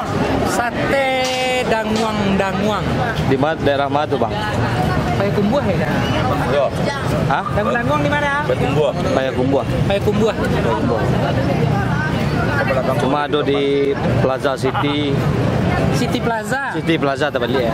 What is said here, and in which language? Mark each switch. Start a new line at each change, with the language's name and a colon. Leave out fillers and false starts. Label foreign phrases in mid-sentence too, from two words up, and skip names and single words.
Indonesian: Sate danguang. Di mana daerah mana tuh, Bang? Payakumbuh ya? Hah? Danguang di mana? Payakumbuh. Payakumbuh. Cuma ada di Plaza City. City Plaza. City Plaza tempat dia.